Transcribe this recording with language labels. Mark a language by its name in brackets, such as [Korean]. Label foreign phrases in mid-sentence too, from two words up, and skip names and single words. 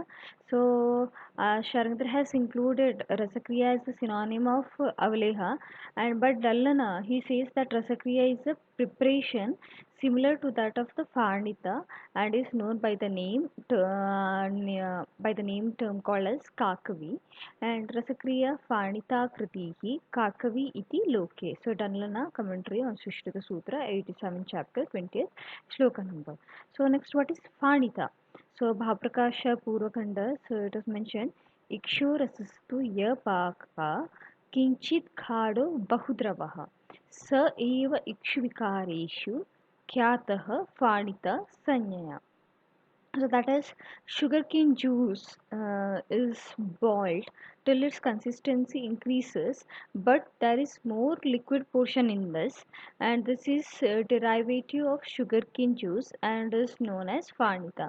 [English] So Sharangadhara has included Rasakriya as the synonym of Avaleha and but Dallana he says that Rasakriya is a preparation similar to that of the Farnita and is known by the name by the name term called as Kakavi and [Sanskrit] रसक्रिया फाणित कृतिः काकवी इति लोके. [English] So Danlana commentary on Sushrita Sutra 87 chapter 20th shloka number. [Sanskrit] So next what is Farnita? [English] So Bhavaprakasha Purvakanda, so it is mentioned [Sanskrit] इक्षु रसस्तु यः पाकः किंचित खाडो बहुद्रवः स एव इक्ष्विकारेषु ख्यातः फाणित संज्ञया. [English] So that is sugarcane juice is boiled till its consistency increases, but there is more liquid portion in this, and this is derivative of sugarcane juice and is known as farnita.